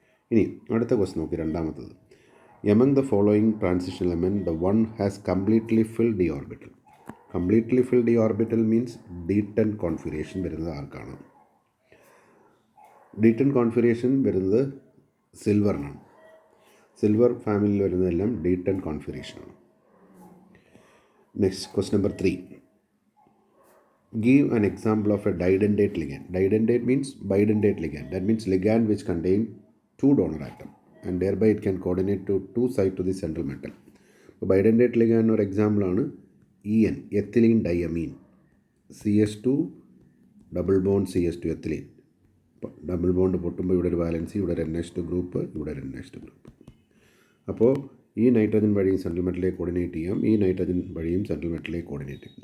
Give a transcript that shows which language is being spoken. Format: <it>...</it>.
<ml>ഇനി അടുത്ത ക്വസ്റ്റ്യൻ നോക്കി, രണ്ടാമത്തത്.</ml> <en>Among the following transition element the one has completely filled the orbital. Completely filled the orbital means</en> <ml>D10 configuration വരുന്നത് ആർക്കാണ്? D10 configuration വരുന്നത് സിൽവറിനാണ്. Silver ഫാമിലിയിൽ വരുന്നതെല്ലാം D10 കോൺഫിഗറേഷനാണ്.</ml> <en>Next question number 3. Give an example of a didentate ligand. Didentate means bidentate ligand. That means ligand which contain 2 donor atom and thereby it can coordinate to 2 sides to the central metal.</en> <ml>അപ്പോൾ bidentate ligand ഒരു example ആണ് EN, ethylene diamine. CS2 double bond CS2 ethylene. Double bond പൊട്ടുമ്പോൾ ഇവിടെ ഒരു valency, ഇവിടെ ഒരു NH2 group, ഇവിടെ ഒരു NH2 group. അപ്പോൾ ഈ നൈട്രജൻ വഴിയും സെൻട്രൽ മെറ്റലിലേക്ക് കോർഡിനേറ്റ് ചെയ്യാം, ഈ നൈട്രജൻ വഴിയും സെൻട്രൽ മെറ്റലിലേക്ക് കോർഡിനേറ്റ് ചെയ്യും.</ml>